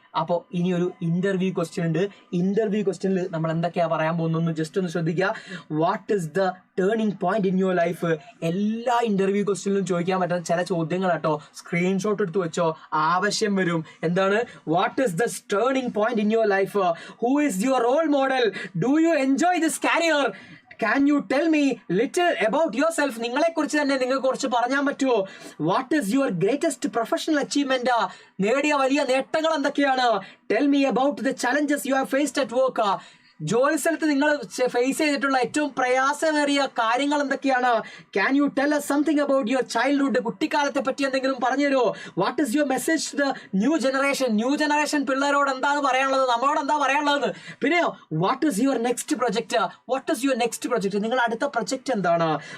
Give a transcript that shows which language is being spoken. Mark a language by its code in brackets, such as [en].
[ml] അപ്പോൾ ഇനി ഒരു ഇന്റർവ്യൂ ക്വസ്റ്റ്യൻ ഉണ്ട്. ഇന്റർവ്യൂ ക്വസ്റ്റ്യനിൽ നമ്മൾ എന്തൊക്കെയാ പറയാൻ പോകുന്നു ജസ്റ്റ് ഒന്ന് ശ്രദ്ധിക്കുക. [en] What is the turning point in your life? [ml] എല്ലാ ഇന്റർവ്യൂ ക്വസ്റ്റ്യനിലും ചോദിക്കാൻ പറ്റുന്ന ചില ചോദ്യങ്ങൾ കേട്ടോ. സ്ക്രീൻഷോട്ട് എടുത്ത് വെച്ചോ, ആവശ്യം വരും. എന്താണ്? [en] What is the turning point in your life? Who is your role model? Do you enjoy this career? Can you tell me little about yourself? [ml] നിങ്ങളെ കുറിച്ച് തന്നെ നിങ്ങൾക്ക് കുറച്ച് പറയാൻ പറ്റുമോ? [en] What is your greatest professional achievement? [ml] നേടിയ വലിയ നേട്ടങ്ങൾ എന്തൊക്കെയാണ്? [en] Tell me about the challenges you have faced at work. [ml] ജോലി സ്ഥലത്ത് നിങ്ങൾ ഫേസ് ചെയ്തിട്ടുള്ള ഏറ്റവും പ്രയാസമേറിയ കാര്യങ്ങൾ എന്തൊക്കെയാണ്? [en] Can you tell us something about your childhood? [ml] കുട്ടിക്കാലത്തെ പറ്റി എന്തെങ്കിലും പറഞ്ഞു തരുമോ? [en] what is your message to the new generation [ml] പിള്ളേരോട് എന്താണ് പറയാനുള്ളത്, നമ്മളോട് എന്താ പറയാനുള്ളത്? പിന്നെയോ [en] What is your next project? [ml] നിങ്ങളുടെ അടുത്ത പ്രൊജക്ട് എന്താണ്?